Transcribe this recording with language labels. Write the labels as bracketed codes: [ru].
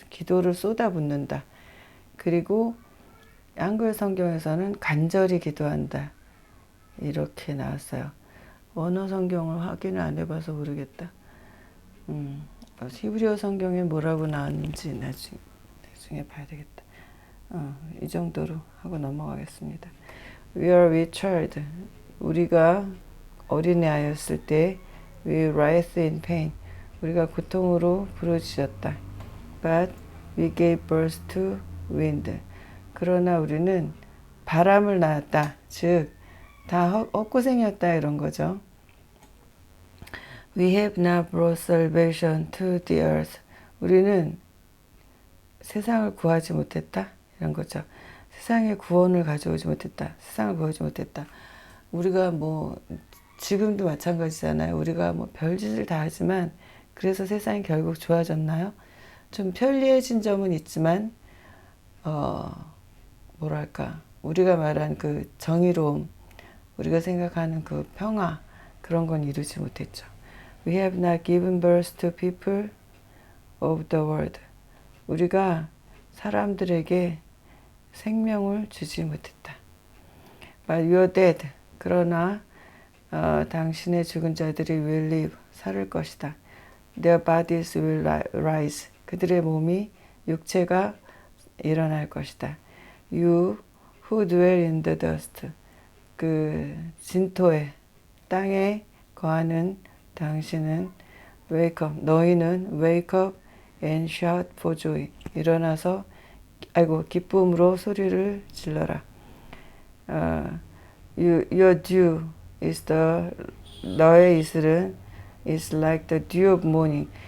[ko] 기도를 쏟아붓는다. 그리고 한글 성경에서는 간절히 기도한다. 이렇게 나왔어요. 원어 성경을 확인을 안 해봐서 모르겠다. 히브리어 성경에 뭐라고 나왔는지 나중에 봐야 되겠다. 이 정도로 하고 넘어가겠습니다. [en] We are with child. [ko] 우리가 어린애였을 때 [en] we writhed in pain. [ko] 우리가 고통으로 부르짖었다. [en] But we gave birth to wind. [ko] 그러나 우리는 바람을 낳았다. 즉, 다 헛고생이었다 이런 거죠. [en] We have not brought salvation to the earth. [ko] 우리는 세상을 구하지 못했다 이런 거죠. 세상에 구원을 가져오지 못했다. 세상을 구하지 못했다. 우리가 뭐 지금도 마찬가지잖아요. 우리가 뭐 별짓을 다 하지만 그래서 세상이 결국 좋아졌나요? 좀 편리해진 점은 있지만 뭐랄까 우리가 말한 그 정의로움, 우리가 생각하는 그 평화 그런 건 이루지 못했죠. [en] We have not given birth to people of the world. [ko] 우리가 사람들에게 생명을 주지 못했다. [en] But you are dead. [ko] 그러나 당신의 죽은 자들이 [en] will live. [ko] 살을 것이다. [en] Their bodies will rise. [ko] 그들의 몸이 육체가 일어날 것이다. [en] You who dwell in the dust. [ko] 그 진토에 땅에 거하는 당신은 [en] wake up. [ko] 너희는 [en] wake up and shout for joy. [ko] 일어나서 기쁨으로 소리를 질러라. [en] Your dew is [ko] 너의 이슬은 [en] is like the dew of morning.